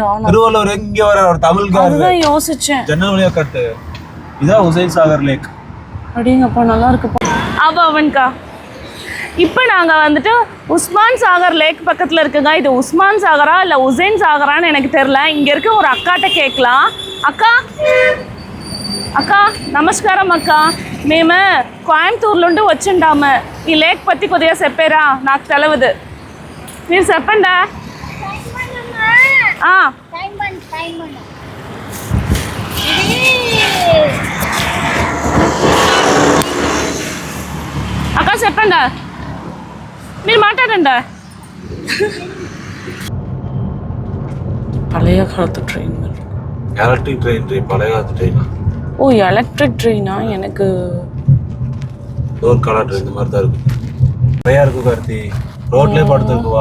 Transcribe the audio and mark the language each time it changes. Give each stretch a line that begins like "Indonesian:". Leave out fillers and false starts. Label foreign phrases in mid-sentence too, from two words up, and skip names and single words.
Tamil: திருவள்ளூர் எங்க வர ஒரு தமிழ்காரர் யோசிச்சேன். ஜன்னல் வழியா கட்டு. இதான் உசைன் சாகர் லேக். அப்படிங்கப்பா, நல்லா இருக்குப்பா. அவன்கா இப்போ நாங்கள் வந்துட்டு உஸ்மான் சாகர் லேக் பக்கத்தில் இருக்குங்க. இது உஸ்மான் சாகரா இல்லை உசைன் சாகரான்னு எனக்கு தெரில. இங்கே இருக்க ஒரு அக்காட்ட கேட்கலாம்.
Telugu: అక్క నమస్కారం అక్క. మేము కోయంబత్తూరు నుండి వచ్చిండాము. ఈ లేక్ పత్తి కొద్దిగా చెప్పారా? నాకు తెలియదు, మీరు చెప్పండి. అక్క చెప్పండి, మీరు మాట్లాడండి.
Tamil: பழைய காலத்து ட்ரெயின்.
English: electric train.
Tamil: பழைய காலத்து ட்ரெயினா? ஓ,
English: electric traina?
Tamil: எனக்கு
English: door color train
Tamil: மாதிரி தான் இருக்கு. நிறையா இருக்கு கார்த்தி. ரோட்லேயே படுத்துருக்குவா